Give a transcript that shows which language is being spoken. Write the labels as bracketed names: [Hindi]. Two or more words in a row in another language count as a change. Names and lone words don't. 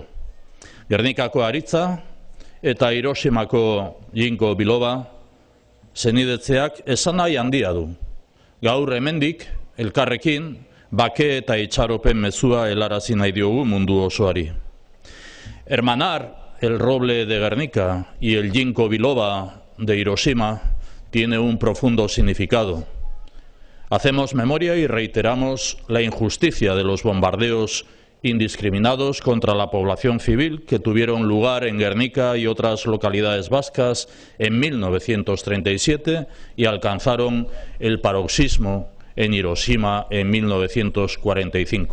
[Basque] Gernikako aritza eta Hiroshimako jinko biloba zenidetzeak esanahi handia du. Gaur hemendik elkarrekin bake eta itxaropen mezua helarazi nahi diogu mundu osoari. [Spanish] Hermanar el roble de Gernika y el jinko biloba de Hiroshima tiene un profundo significado. Hacemos memoria y reiteramos la injusticia de los bombardeos indiscriminados contra la población civil que tuvieron lugar en Gernika y otras localidades vascas en 1937 y alcanzaron el paroxismo en Hiroshima en 1945.